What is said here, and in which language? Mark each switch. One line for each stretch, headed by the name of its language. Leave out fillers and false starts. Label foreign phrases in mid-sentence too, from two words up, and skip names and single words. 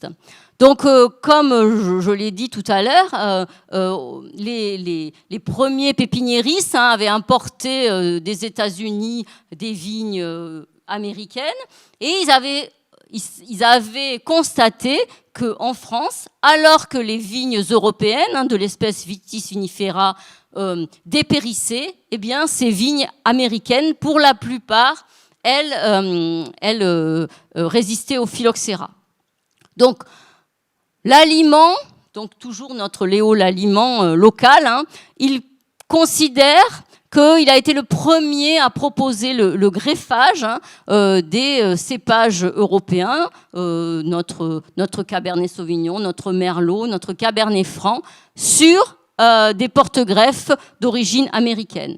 French: Donc, comme je l'ai dit tout à l'heure, les premiers pépiniéristes avaient importé des États-Unis des vignes américaines et ils avaient constaté qu'en France, alors que les vignes européennes de l'espèce Vitis vinifera dépérissaient, eh bien, ces vignes américaines, pour la plupart, elles résistaient au phylloxéra. Donc, l'aliment, donc toujours notre Léo l'aliment local, hein, il considère qu'il a été le premier à proposer le greffage des cépages européens, notre Cabernet Sauvignon, notre Merlot, notre Cabernet Franc, sur des porte-greffes d'origine américaine.